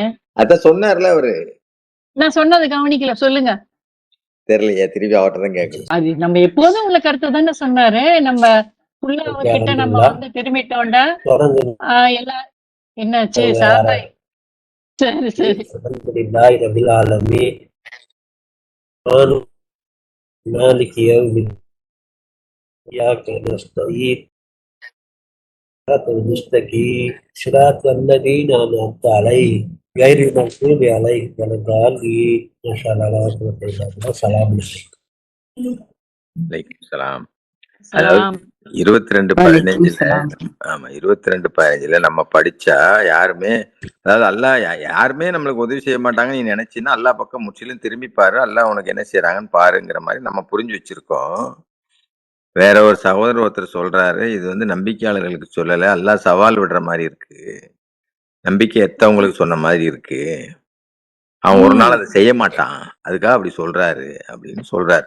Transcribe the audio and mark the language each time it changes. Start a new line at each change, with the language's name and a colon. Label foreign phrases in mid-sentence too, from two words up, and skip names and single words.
Tamil: அதான் சொன்னார்ல அவரு. நான் சொன்னது கவனிக்கல, சொல்லுங்க. தெரியலையே, திருப்பி அவர்கிட்ட தான் கேட்கணும். அது நம்ம எப்போதும் உள்ள கருத்து தானே சொன்னாரு. நம்ம உள்ள அவர்கிட்ட நம்ம வந்து திரும்பிட்டோம்டா எல்லாம் என்னாச்சு சாபாய்? சரி சரி.
Arabic: إياك نستعين صراط المستقيم صراط الذين أنعمت عليهم غير المغضوب عليهم ولا الضالين. ما شاء الله لا قوة إلا بالله. السلام عليكم.
Tamil: அதாவது 22:15 ஆமா 22:15 நம்ம படிச்சா யாருமே, அதாவது அல்லாஹ் யாருமே நம்மளுக்கு உதவி செய்ய மாட்டாங்க நீ நினைச்சின்னா அல்லாஹ் பக்கம் முற்றிலும் திரும்பி பாரு, அல்லாஹ் உனக்கு என்ன செய்யறாங்கன்னு பாருங்கிற மாதிரி நம்ம புரிஞ்சு வச்சிருக்கோம். வேற ஒரு சகோதரர் ஒருத்தர் சொல்றாரு, இது வந்து நம்பிக்கையாளர்களுக்கு சொல்லல, அல்லாஹ் சவால் விடுற மாதிரி இருக்கு, நம்பிக்கை எத்தவங்களுக்கு சொன்ன மாதிரி இருக்கு, அவன் ஒரு நாள் அதை செய்ய மாட்டான், அதுக்காக அப்படி சொல்றாரு அப்படின்னு சொல்றாரு.